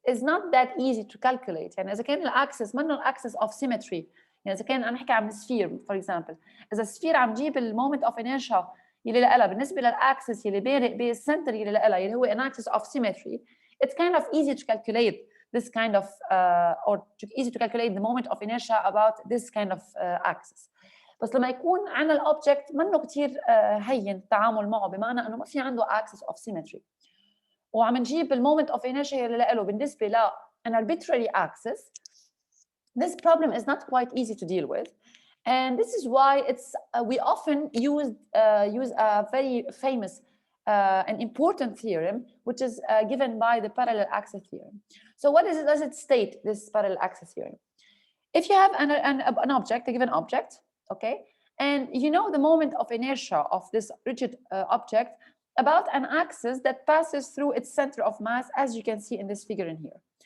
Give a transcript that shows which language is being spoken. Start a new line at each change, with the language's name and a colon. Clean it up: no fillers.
English: is not that easy to calculate.
Arabic: يعني إذا كان الأكسس منه الأكسس
English: of symmetry،
Arabic: يعني إذا كان عم نحكي عن سفير
English: for example،
Arabic: إذا السفير عم جيب المومنت of inertia يلي لها بالنسبة للأكسس يلي بارق بالسنتر يلي لها يلي هو
English: an axis of symmetry، it's kind of easy to calculate this kind of or easy to calculate the moment of inertia about this kind of axis.
Arabic: بس لما يكون عندنا الأوبجكت منه كتير هين التعامل معه، بمعنى إنه ما في عنده axis of symmetry، وعم نجيب المومنت اوف انيرشيا اللي له بالنسبه ل an arbitrary axis.
English: This problem is not quite easy to deal with, and this is why it's we often use a very famous and important theorem, which is given by the parallel axis theorem. So what does it state, this parallel axis theorem? If you have an object, a given object, okay, and you know the moment of inertia of this rigid object about an axis that passes through its center of mass, as you can see in this figure in here.